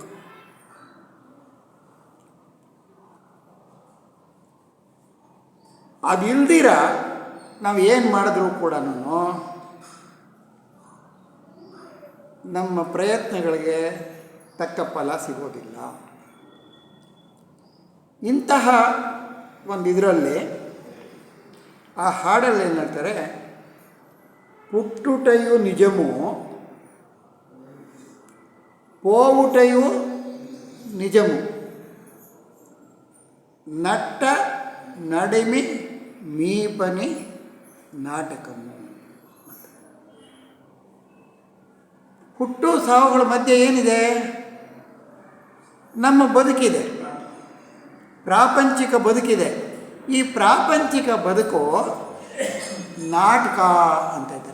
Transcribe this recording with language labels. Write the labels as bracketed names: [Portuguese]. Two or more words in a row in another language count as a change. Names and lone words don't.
[Kannada] ಅದು ಇಲ್ದಿರ ನಾವು ಏನು ಮಾಡಿದ್ರೂ ಕೂಡ ನಮ್ಮ ಪ್ರಯತ್ನಗಳಿಗೆ ತಕ್ಕ ಫಲ ಸಿಗೋದಿಲ್ಲ. ಇಂತಹ ಒಂದು ಇದರಲ್ಲಿ ಆ ಹಾಡಲ್ಲಿ ಏನು ಹೇಳ್ತಾರೆ, [Telugu] పుట్టుటయు నిజము పోవుటయు నిజము నట్ట నడిమి మీ పని ನಾಟಕము. [Kannada] ಹುಟ್ಟು ಸಾವುಗಳ ಮಧ್ಯೆ ಏನಿದೆ? ನಮ್ಮ ಬದುಕಿದೆ, ಪ್ರಾಪಂಚಿಕ ಬದುಕಿದೆ. ಈ ಪ್ರಾಪಂಚಿಕ ಬದುಕು ನಾಟಕ ಅಂತ ಇದ್ದಾರೆ.